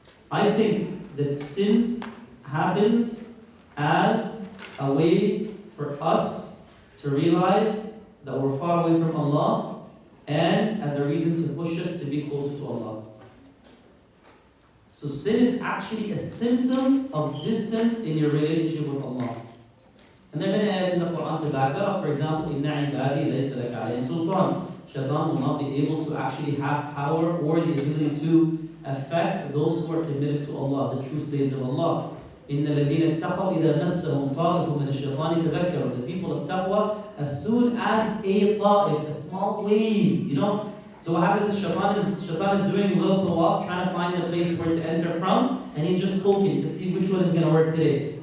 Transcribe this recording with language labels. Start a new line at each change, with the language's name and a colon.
English: I think that sin happens as a way for us to realize that we're far away from Allah and as a reason to push us to be closer to Allah. So sin is actually a symptom of distance in your relationship with Allah. And there are many ayats in the Quran to back that up. For example,
Arabic: إِنَّ عِبَادِي لَيْسَ لَكَ عَلَيْهِمْ سُلْطَانٌ.
English: Shaitan will not be able to actually have power or the ability to affect those who are committed to Allah, the true slaves of Allah.
Arabic: إِنَّ الَّذِينَ اتَّقَوْا إِذَا مَسَّهُمْ طَائِفٌ مِنَ الشَّيْطَانِ تَذَكَّرُوا.
English: The people of taqwa, as soon as a ta'if, a small wave, So what happens is Shaitan is doing a little tawaf, trying to find the place where to enter from, and he's just poking to see which one is going to work today.